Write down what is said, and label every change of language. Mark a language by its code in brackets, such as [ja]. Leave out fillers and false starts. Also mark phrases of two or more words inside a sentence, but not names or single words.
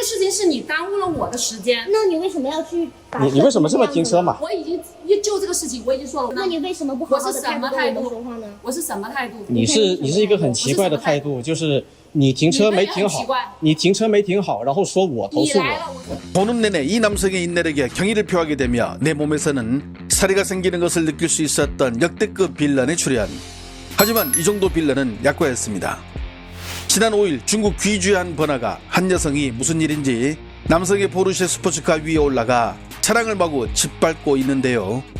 [zh] 这事情是你耽误了我的时间。那你为什么要去把你为什么这么停车嘛？我已经就这个事情我已经说了。那你为什么不好好的态度跟我们说话呢？我是什么态度？你是一个很奇怪的态度，就是你停车没停好，然后说我投诉我。 [ko] 보는 내내 이 남성의 인내력에 경의를 표하게 되며 내 몸에서는 사리가 생기는 것을 느낄 수 있었던 역대급 빌런의 출현. 하지만 이 정도 빌런은 약과였습니다. 지난 5일 중국 귀주의 한 번화가 한 여성이 무슨 일인지 남성의 포르쉐 스포츠카 위에 올라가 차량을 마구 짓밟고 있는데요.